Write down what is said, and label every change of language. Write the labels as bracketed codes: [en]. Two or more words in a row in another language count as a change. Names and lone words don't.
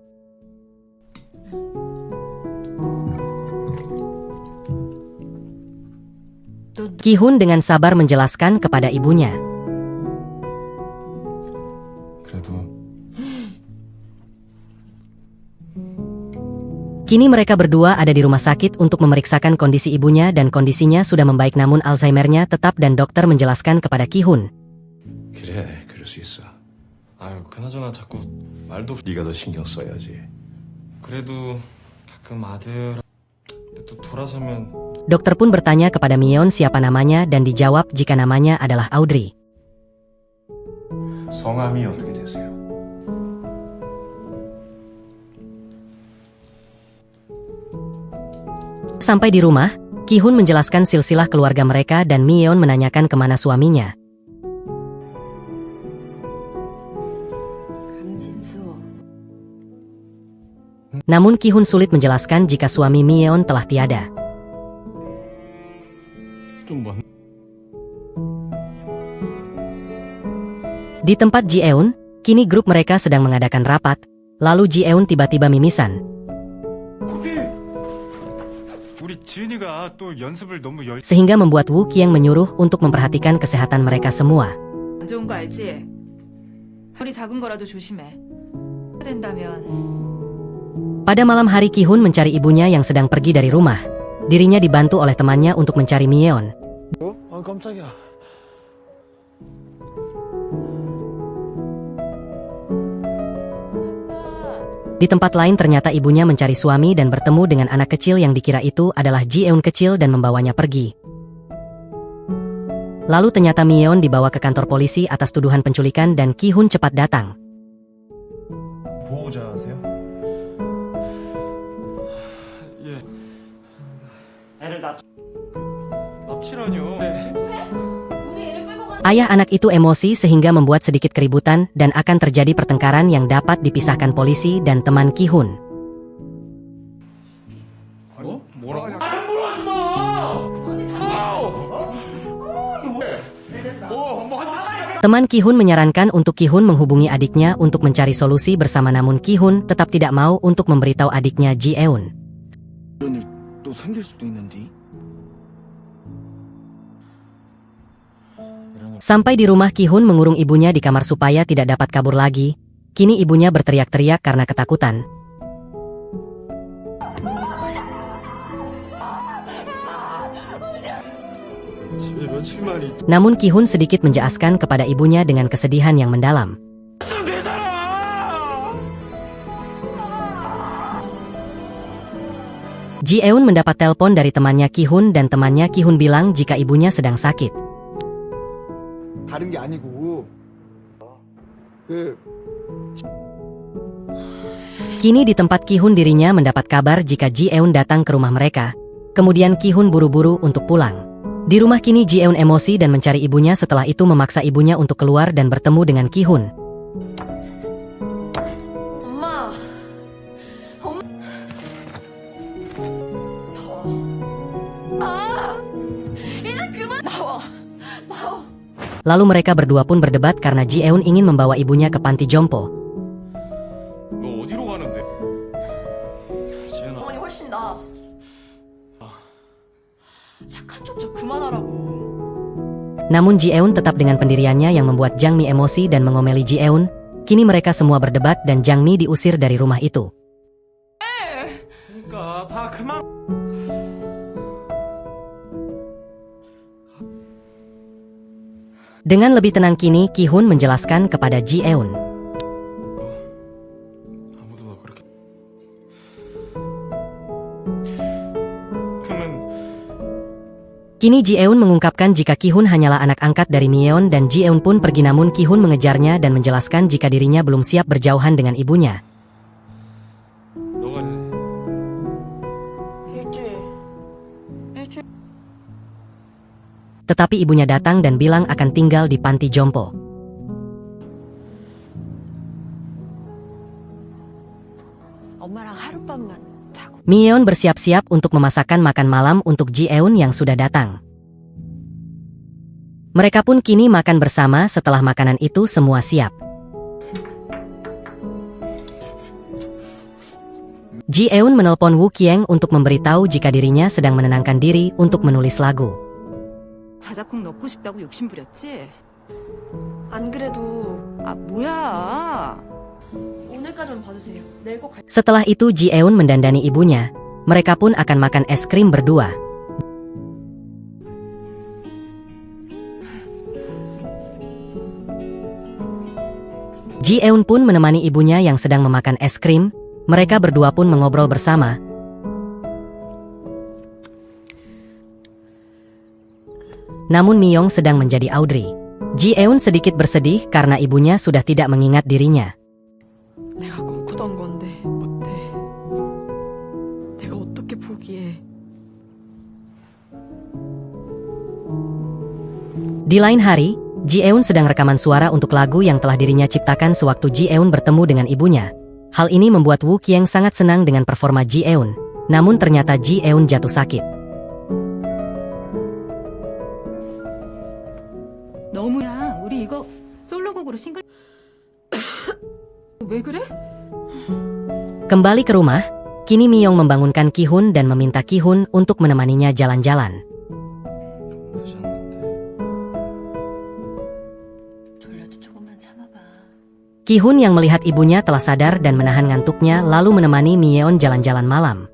[id] Ki-hun dengan sabar menjelaskan kepada ibunya. [ko] 그래도 [id] Kini mereka berdua ada di rumah sakit untuk memeriksakan kondisi ibunya dan kondisinya sudah membaik namun Alzheimer-nya tetap dan dokter menjelaskan kepada Ki-hun. [ko] 그래, 그럴 수 있어. 아유 그나저나 자꾸 말도 없이 네가 더 신경 써야지. 그래도 가끔 아들 근데 또 돌아서면 [id] Dokter pun bertanya kepada Mi-yeon siapa namanya dan dijawab jika namanya adalah Audrey. [ko] 성함이 어떻게 되세요? [id] Sampai di rumah, Ki-hun menjelaskan silsilah keluarga mereka dan Mi-yeon menanyakan kemana suaminya. Namun Ki-hun sulit menjelaskan jika suami Mi-yeon telah tiada. [ko] 좀 먼. [id] Di tempat Ji-eun, kini grup mereka sedang mengadakan rapat, lalu Ji-eun tiba-tiba mimisan. [ko] 우리 지은이가 또 연습을 너무 [id] Sehingga membuat Woo Kyung menyuruh untuk memperhatikan kesehatan mereka semua. [ko] 안 좋은 거 알지? 허리 작은 거라도 조심해. 된다면 [id] Pada malam hari Ki-hun mencari ibunya yang sedang pergi dari rumah. Dirinya dibantu oleh temannya untuk mencari Mi-yeon. [ko] 아 깜짝이야. [id] Di tempat lain ternyata ibunya mencari suami dan bertemu dengan anak kecil yang dikira itu adalah Ji-eun kecil dan membawanya pergi. Lalu ternyata Mi-yeon dibawa ke kantor polisi atas tuduhan penculikan dan Ki-hun cepat datang. [ko] 보호자세요? 예. 납치라뇨. [id] Ayah anak itu emosi sehingga membuat sedikit keributan dan akan terjadi pertengkaran yang dapat dipisahkan polisi dan teman Ki-hun. [ko] 어? 뭐라고? [id] Teman Ki-hun menyarankan untuk Ki-hun menghubungi adiknya untuk mencari solusi bersama namun Ki-hun tetap tidak mau untuk memberitahu adiknya Ji-eun. [ko] 이런 일 또 생길 수도 있는데. [id] Sampai di rumah Ki-hun mengurung ibunya di kamar supaya tidak dapat kabur lagi. Kini ibunya berteriak-teriak karena ketakutan. [ko] 집에 며칠만 있. [id] Namun Ki-hun sedikit menjelaskan kepada ibunya dengan kesedihan yang mendalam. Ji-eun mendapat telepon dari temannya Ki-hun dan temannya Ki-hun bilang jika ibunya sedang sakit. [ko] 다른 게 아니고 그 [id] Kini di tempat Ki-hun dirinya mendapat kabar jika Ji-eun datang ke rumah mereka. Kemudian Ki-hun buru-buru untuk pulang. Di rumah kini Ji-eun emosi dan mencari ibunya setelah itu memaksa ibunya untuk keluar dan bertemu dengan Ki-hun. [ko] 엄마. 이제 그만 나와. [id] Lalu mereka berdua pun berdebat karena Ji-eun ingin membawa ibunya ke panti jompo. [ko] 너 어디로 가는데? 지은아. 어머니 훨씬 나. 착한 척 좀 그만하라고. [id] Namun Ji-eun tetap dengan pendiriannya yang membuat Jang Mi emosi dan mengomeli Ji-eun. Kini mereka semua berdebat dan Jang Mi diusir dari rumah itu. [ko] 그러니까 다 그만. [id] Dengan lebih tenang kini, Ki-hun menjelaskan kepada Ji-eun. [ko] 아무도 너 그렇게 그러면 [id] Kini Ji-eun mengungkapkan jika Ki-hun hanyalah anak angkat dari Myeon dan Ji-eun pun pergi, namun Ki-hun mengejarnya dan menjelaskan jika dirinya belum siap berjauhan dengan ibunya. [ko] 너가 일주일. [id] Tetapi ibunya datang dan bilang akan tinggal di panti jompo. [ko] 엄마랑 하룻밤만 자고. [id] Myeon bersiap-siap untuk memasakkan makan malam untuk Ji-eun yang sudah datang. Mereka pun kini makan bersama. Setelah makanan itu semua siap, Ji-eun menelpon Woo Kyung untuk memberitahu jika dirinya sedang menenangkan diri untuk menulis lagu. [ko] 자작곡 넣고 싶다고 욕심 부렸지? 안 그래도 뭐야? 오늘까지만 봐주세요. 내일 꼭 갈. [id] Setelah itu Ji-eun mendandani ibunya. Mereka pun akan makan es krim berdua. Ji-eun pun menemani ibunya yang sedang memakan es krim. Mereka berdua pun mengobrol bersama. Namun Myeong sedang menjadi Audrey. Ji-eun sedikit bersedih karena ibunya sudah tidak mengingat dirinya. [ko] 내가 꿈꾸던 건데 못해. 내가 어떻게 포기해? [id] Di lain hari, Ji-eun sedang rekaman suara untuk lagu yang telah dirinya ciptakan sewaktu Ji-eun bertemu dengan ibunya. Hal ini membuat Woo Kyung sangat senang dengan performa Ji-eun. Namun ternyata Ji-eun jatuh sakit. [ko] 너무야. 우리 이거 솔로곡으로 싱글. 왜 그래? [id] Kembali ke rumah, kini Myeong membangunkan Ki-hun dan meminta Ki-hun untuk menemaninya jalan-jalan. [ko] 졸려도 조금만 참아봐. [id] Ki-hun yang melihat ibunya telah sadar dan menahan ngantuknya lalu menemani Myeon jalan-jalan malam.